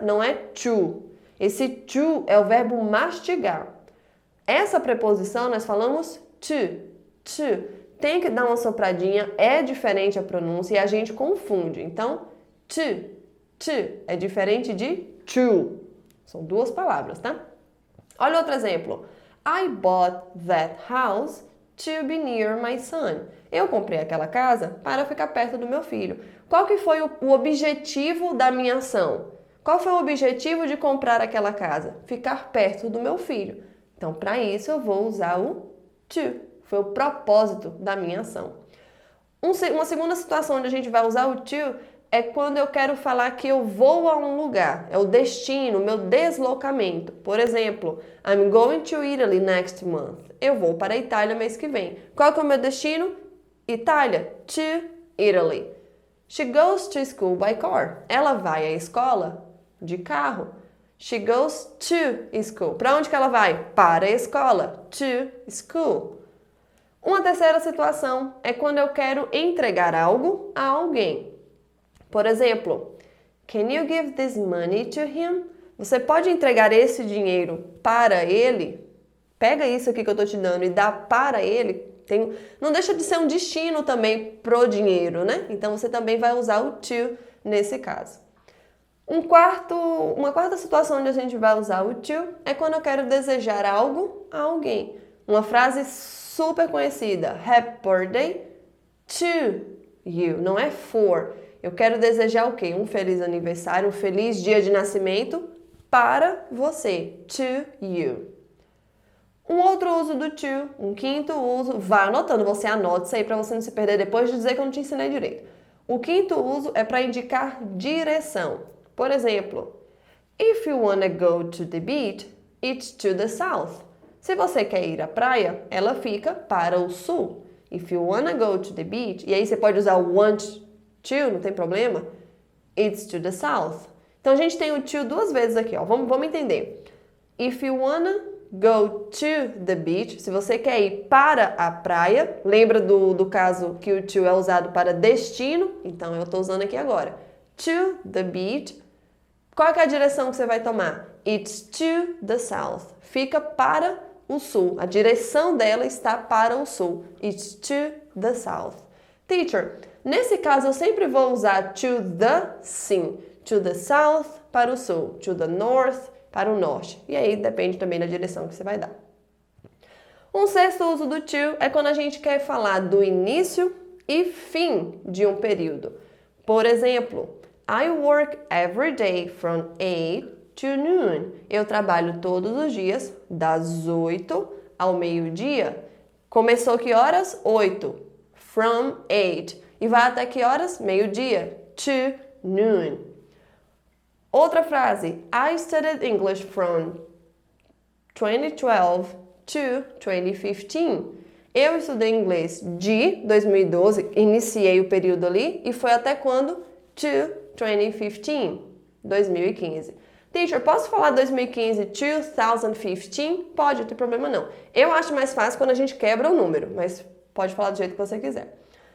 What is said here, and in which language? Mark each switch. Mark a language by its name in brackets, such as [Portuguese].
[Portuguese] Não é to. Esse to é o verbo mastigar. Essa preposição nós falamos to. Tem que dar uma sopradinha, é diferente a pronúncia e a gente confunde. Então, to é diferente de to. São duas palavras, tá? Olha outro exemplo. [English] I bought that house to be near my son. [Portuguese] Eu comprei aquela casa para ficar perto do meu filho. Qual que foi o objetivo da minha ação? Qual foi o objetivo de comprar aquela casa? Ficar perto do meu filho. Então, para isso, eu vou usar o to. Foi o propósito da minha ação. Uma segunda situação onde a gente vai usar o to é quando eu quero falar que eu vou a um lugar. É o destino, o meu deslocamento. Por exemplo, [English] I'm going to Italy next month. [Portuguese] Eu vou para a Itália mês que vem. Qual que é o meu destino? Itália. [English] To Italy. She goes to school by car. [Portuguese] Ela vai à escola de carro. [English] She goes to school. [Portuguese] Para onde que ela vai? Para a escola. [English] To school. [Portuguese] Uma terceira situação é quando eu quero entregar algo a alguém. Por exemplo, [English] can you give this money to him? [Portuguese] Você pode entregar esse dinheiro para ele? Pega isso aqui que eu estou te dando e dá para ele. Não deixa de ser um destino também pro dinheiro, né? Então você também vai usar o to nesse caso. Uma quarta situação onde a gente vai usar o to é quando eu quero desejar algo a alguém. Uma frase super conhecida, [English] Happy Birthday to you, [Portuguese] não é for. Eu quero desejar o quê? Um feliz aniversário, um feliz dia de nascimento para você, to you. Um outro uso do to, um quinto uso, vai anotando, você anota isso aí para você não se perder depois de dizer que eu não te ensinei direito. O quinto uso é para indicar direção. Por exemplo, [English] if you wanna go to the beach, it's to the south. [Portuguese] Se você quer ir à praia, ela fica para o sul. [English] If you wanna go to the beach, [Portuguese] e aí você pode usar o want to, não tem problema. [English] It's to the south. [Portuguese] Então a gente tem o to duas vezes aqui, ó. Vamos entender. [English] If you wanna go to the beach, [Portuguese] se você quer ir para a praia, lembra do caso que o to é usado para destino? Então eu estou usando aqui agora. [English] To the beach. [Portuguese] Qual é a direção que você vai tomar? [English] It's to the south. [Portuguese] Fica para o sul. A direção dela está para o sul. [English] It's to the south. [Portuguese] Teacher, nesse caso eu sempre vou usar to the, sim. To the south, para o sul. To the north, para o norte. E aí depende também da direção que você vai dar. Um sexto uso do to é quando a gente quer falar do início e fim de um período. Por exemplo, [English] I work every day from 8 to noon. [Portuguese] Eu trabalho todos os dias, das 8 ao meio-dia. Começou que horas? 8. From 8. E vai até que horas? Meio-dia. [English] To noon. [Portuguese] Outra frase. [English] I studied English from 2012 to 2015. [Portuguese] Eu estudei inglês de 2012, iniciei o período ali, e foi até quando? To 2015. 2015. Teacher, posso falar 2015, 2015? Pode, não tem problema não. Eu acho mais fácil quando a gente quebra o número, mas pode falar do jeito que você quiser.